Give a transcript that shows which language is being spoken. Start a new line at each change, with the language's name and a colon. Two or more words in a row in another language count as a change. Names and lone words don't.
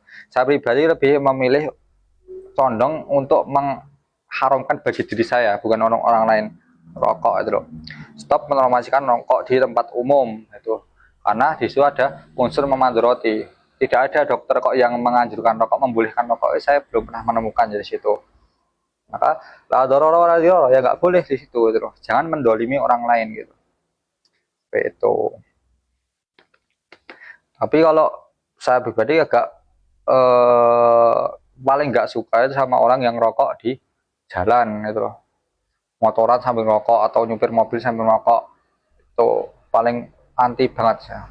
Indonesian: Saya pribadi lebih memilih condong untuk mengharamkan bagi diri saya, bukan orang lain rokok itu loh. Stop menormasikan rokok di tempat umum itu, karena di situ ada unsur memandoroti. Tidak ada dokter kok yang menganjurkan rokok, membolehkan rokok. Saya belum pernah menemukan dari situ.
Arabic: Maka لا ضرر ولا ضرار,
Indonesian: ya nggak boleh di situ gitu loh. Jangan mendolimi orang lain gitu. Seperti itu. Tapi kalau saya pribadi agak paling nggak suka itu sama orang yang rokok di jalan gitu loh. Motoran sambil rokok atau nyupir mobil sambil rokok, itu paling anti banget ya.